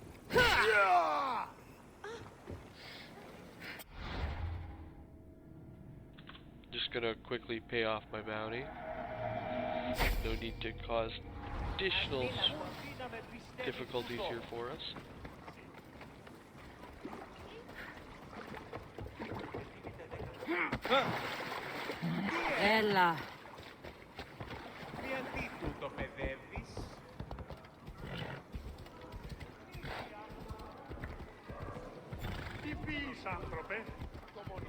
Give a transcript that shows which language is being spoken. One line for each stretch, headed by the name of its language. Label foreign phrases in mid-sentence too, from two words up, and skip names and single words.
English: Just gonna quickly pay off my bounty. No need to cause additional difficulties here for us. Ella.
Greek: Γιατί τούτο παιδεύεις? Τι πεις, άνθρωπε? Το μόνο.